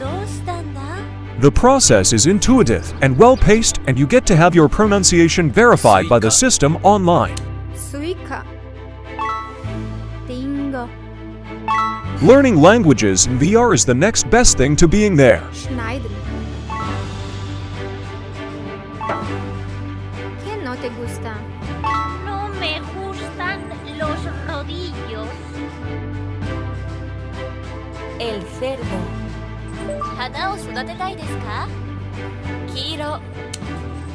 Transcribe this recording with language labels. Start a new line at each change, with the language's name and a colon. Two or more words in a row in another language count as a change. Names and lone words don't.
English: The process is intuitive and well-paced, and you get to have your pronunciation verified by the system online. Suica. Tingo. Learning languages in VR is the next best thing to being there. Schneider.
Spanish: ¿Qué no te gusta? No me gustan los rodillos. El cerdo.
Japanese: 花を育てたいですか？黄色。